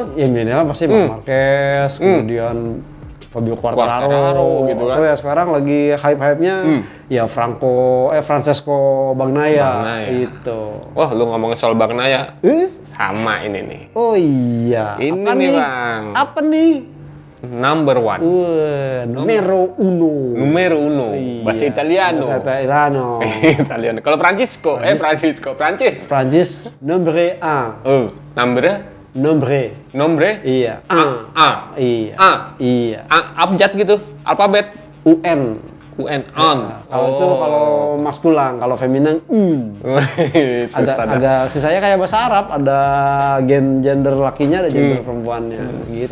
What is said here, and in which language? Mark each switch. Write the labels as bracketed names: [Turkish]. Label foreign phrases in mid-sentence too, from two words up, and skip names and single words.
[Indonesian] Ya milenial pasti Marc Marquez, kemudian Fabio Quartararo gitu kan. Atau ya sekarang lagi hype-hype-nya ya Francesco Bagnaia. Itu. Wah, lu ngomongin soal Bagnaia. Sama ini nih. Oh iya. Ini apa nih, nih, Bang. Apa nih? [English] Number one. [Italian] Numero uno. Numero uno. [Indonesian] Iya, Bahasa Italiano. Bahasa Italiano. Italiano. Kalau Prancis. [French] Prancis nombre un. Nombre. Iya. [Indonesian] Iya. Iya. Abjad gitu. Alfabet. UN. On. Kalau maskulang, kalau feminin agak susahnya kayak bahasa Arab, ada gender lakinya, ada gender perempuannya gitu.